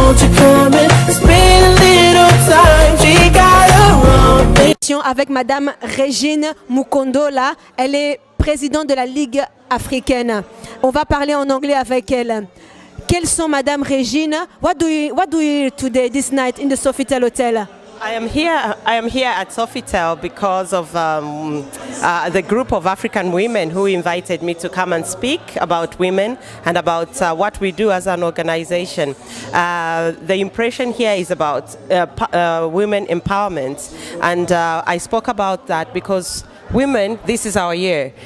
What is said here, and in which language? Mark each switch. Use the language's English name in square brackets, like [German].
[English] Won't you come and spend a little time? She got her own thing. [French] Avec Madame Régine Mukondola, elle est présidente de la Ligue africaine. On va parler en anglais avec elle. Quelles sont Madame Régine? [English] What do you today, this night in the Sofitel Hotel? I am here at Sofitel because of the group of African women who invited me to come and speak about women and about what we do as an organization. The impression here is about women empowerment, and I spoke about that because women, this is our year.